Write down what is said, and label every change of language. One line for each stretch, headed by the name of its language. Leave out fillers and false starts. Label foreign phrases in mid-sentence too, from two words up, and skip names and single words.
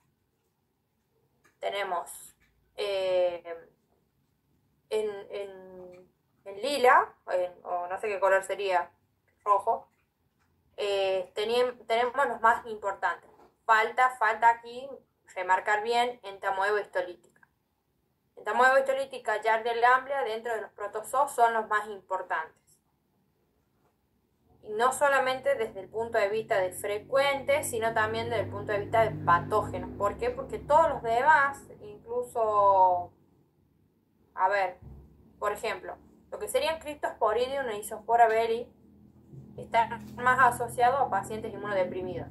Spanish: Tenemos en lila, o no sé qué color sería, rojo, tenemos los más importantes. Falta aquí remarcar bien entamoeba histolítica. Entamoeba histolítica, Giardia lamblia, dentro de los protozoos son los más importantes. Y no solamente desde el punto de vista de frecuentes, sino también desde el punto de vista de patógenos. ¿Por qué? Porque todos los demás, incluso, a ver, por ejemplo, lo que serían Cryptosporidium e Isospora belli, están más asociados a pacientes inmunodeprimidos.